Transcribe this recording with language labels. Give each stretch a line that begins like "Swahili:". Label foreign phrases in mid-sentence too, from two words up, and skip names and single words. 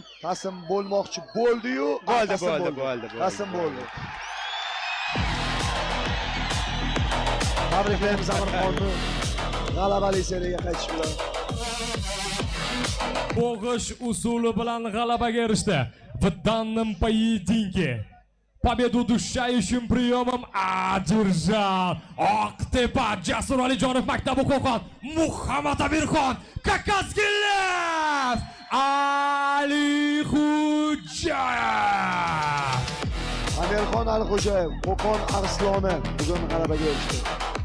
Uzbek: taslim bo'lmoqchi bo'ldi-yu, Bo'ldi. taslim bo'ldi. Tabriklaymiz Amirxonni g'alabali seriyaga qaytish bilan. Bo'g'ish usuli bilan g'alabaga erishdi.
Russian: В данном поединке победу душающим приемом одержал Oqtepa Jasur Alijonov maktabi Qo'qon Muhammad Amirxon Kakanskiy Lev Alixo'jayev.
Uzbek: Amirxon Alixo'jayev, Qo'qon Arsloni bugun g'alabaga erishdi.